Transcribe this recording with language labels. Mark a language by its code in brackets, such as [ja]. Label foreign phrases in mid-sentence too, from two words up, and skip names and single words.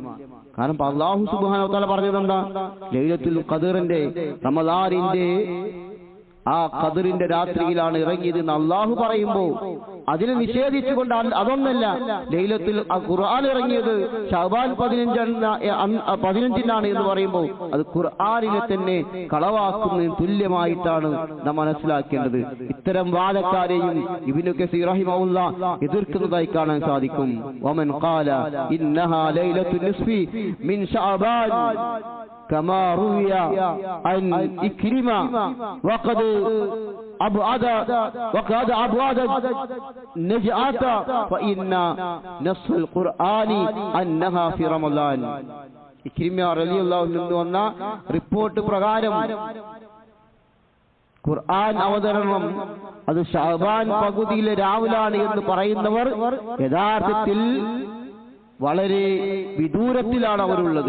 [ml] കാരണം അല്ലാഹു [ar] سبحانه وتعالى [ml] പറഞ്ഞതെന്താ? ലൈലത്തുൽ ഖദറിന്റെ റമളാനിന്റെ ആ ഖദറിന്റെ രാത്രിയിലാണ് ഇറങ്ങിയത് എന്ന് അല്ലാഹു പറയുമ്പോൾ അതിനെ നിഷേധിച്ചുകൊണ്ട് അതൊന്നല്ല, ലൈലത്തുൽ ഖുർആൻ ഇറങ്ങിയത് ശഅബാൻ 15 എന്ന് പറയുമ്പോൾ അത് ഖുർആനിനെ തന്നെ കളവാക്കുന്നതിന് തുല്യമായിട്ടാണ് നാം മനസ്സിലാക്കേണ്ടത്. ഇത്തരം വാദക്കാരെയും ഇബ്നു കസീർ റഹിമഹുല്ലാഹ് എതിർക്കുന്നതായി കാണാൻ സാധിക്കും. [ar] ومن قال إنها ليلة النصف من شعبان كما روي عن إكرمة وقد أبعد نجعة فإن نص القرآن أنها في رمضان. [ml] ഇക്രിമ [ar] رضي الله عنه [ml] വന്ന റിപ്പോർട്ട് പ്രകാരം ഖുർആൻ അവതരണം അത് ശഅബാൻ പകുതിയിലെ രാവിലാണ് എന്ന് പറയുന്നവർ യഥാർത്ഥത്തിൽ വളരെ വിദൂരത്തിലാണ് അവരുള്ളത്.